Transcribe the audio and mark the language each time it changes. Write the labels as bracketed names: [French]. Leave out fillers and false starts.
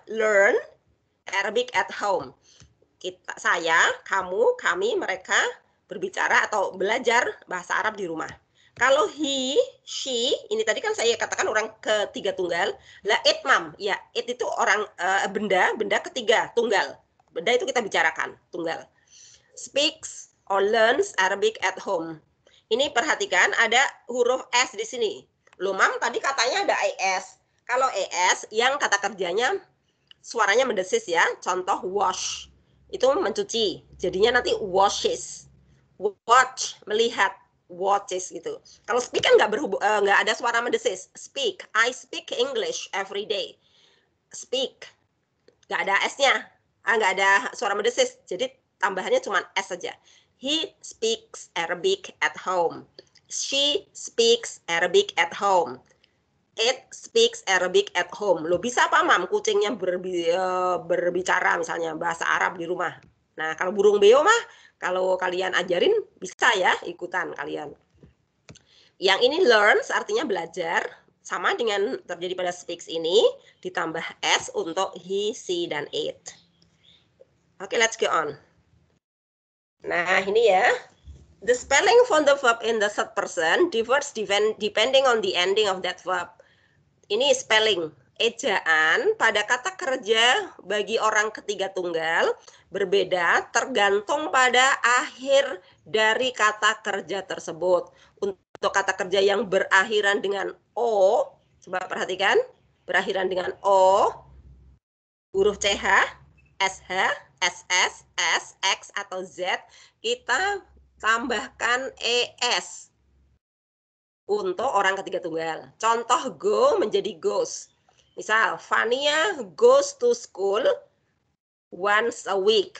[English] Learn Arabic at home. [Indonesian] Saya, kamu, kami, mereka berbicara atau belajar bahasa Arab di rumah. Kalau he, she, ini tadi kan saya katakan orang ketiga tunggal. Lah it, mam, ya it itu orang benda ketiga tunggal. Benda itu kita bicarakan tunggal. [English] Speaks or learns Arabic at home. [Indonesian] Ini perhatikan ada huruf S di sini. Loh, mam, tadi katanya ada ES. Kalau ES yang kata kerjanya suaranya mendesis ya. Contoh wash. Itu mencuci. Jadinya nanti washes. Watch, melihat. Watches gitu. Kalau speak kan nggak ada suara mendesis. Speak. [English] I speak English every day. [Indonesian] Speak. Nggak ada S-nya. Nggak ada suara mendesis. Jadi tambahannya cuma S saja. [English] He speaks Arabic at home. She speaks Arabic at home. It speaks Arabic at home. [Indonesian] Lo bisa apa, mam? Kucingnya berbicara misalnya bahasa Arab di rumah. Nah, kalau burung beo mah, kalau kalian ajarin bisa ya ikutan kalian. Yang ini learns artinya belajar. Sama dengan terjadi pada suffix ini, ditambah s untuk he, she, dan it. Oke, [English] let's go on. [Indonesian] Nah, ini ya. [English] The spelling for the verb in the third person differs depending on the ending of that verb. [Indonesian] Ini spelling, ejaan pada kata kerja bagi orang ketiga tunggal berbeda tergantung pada akhir dari kata kerja tersebut. Untuk kata kerja yang berakhiran dengan O, coba perhatikan, berakhiran dengan O, huruf CH, SH, SS, S, X, atau Z, kita tambahkan ES untuk orang ketiga tunggal. Contoh go menjadi goes. [English] Misal, Fania goes to school once a week.